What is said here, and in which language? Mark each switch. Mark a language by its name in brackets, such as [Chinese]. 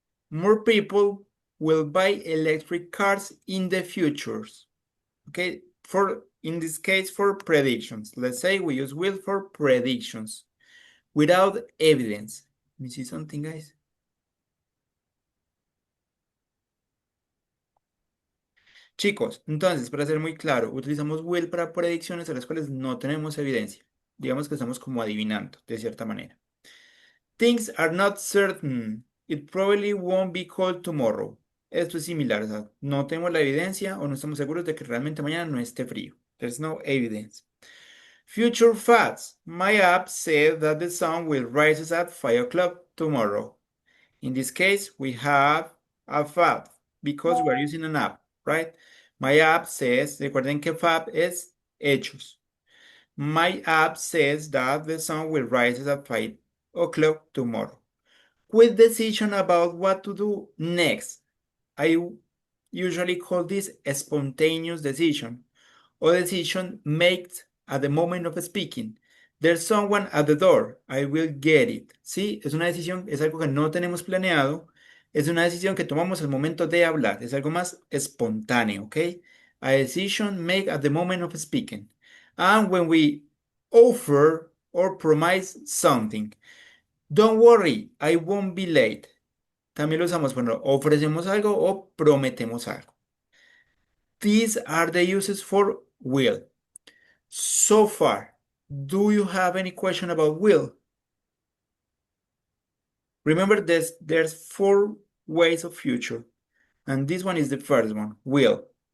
[English] More people will buy electric cars in the futures. Okay, in this case, for predictions. Let's say we use will for predictions without evidence. Let me see something, guys. [Spanish] Chicos, entonces, para ser muy claro, utilizamos will para predicciones a las cuales no tenemos evidencia. Digamos que estamos como adivinando, de cierta manera. [English] Things are not certain. It probably won't be cold tomorrow. [Spanish] Esto es similar, o sea, no tenemos la evidencia o no estamos seguros de que realmente mañana no esté frío. [English] There's no evidence. Future facts. My app said that the sun will rise at 5 o'clock tomorrow. In this case, we have a fact because we're using an app, right? My app says, [Spanish] recuerden que fact es hechos. [English] My app says that the sun will rise at 5 o'clock tomorrow. Quick decision about what to do next. I usually call this a spontaneous decision or decision made at the moment of speaking. There's someone at the door. I will get it. [Spanish] Sí, es una decisión, es algo que no tenemos planeado. Es una decisión que tomamos al momento de hablar. Es algo más espontáneo, ¿ok? [English] A decision made at the moment of speaking. And when we offer or promise something. Don't worry, I won't be late. [Spanish] También lo usamos cuando ofrecemos algo o prometemos algo. [English] These are the uses for will. So far, do you have any question about will? Remember, there's 4 ways of future, and this one is the first one, will.